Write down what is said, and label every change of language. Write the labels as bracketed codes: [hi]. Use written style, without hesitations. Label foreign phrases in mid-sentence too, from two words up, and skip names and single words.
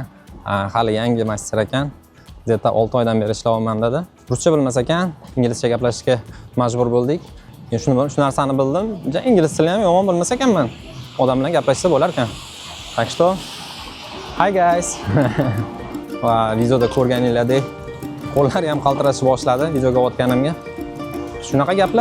[uz] Hali yangi master ekan. Zeta 6 oydan beri ishlayapman dedi. Ruscha bilmas ekan, inglizcha gaplashishga majbur bo'ldik. Men shu narsani bildim. Ingliz tilini ham yomon bilmas ekanman. Odam bilan gaplashsa bo'lar ekan. [ru] Так что [en] hi guys. [uz] Va videoda ko'rganinglardek qo'llari ham qaltirashni boshladi videoga o'tganimga. Shunaqa gaplar.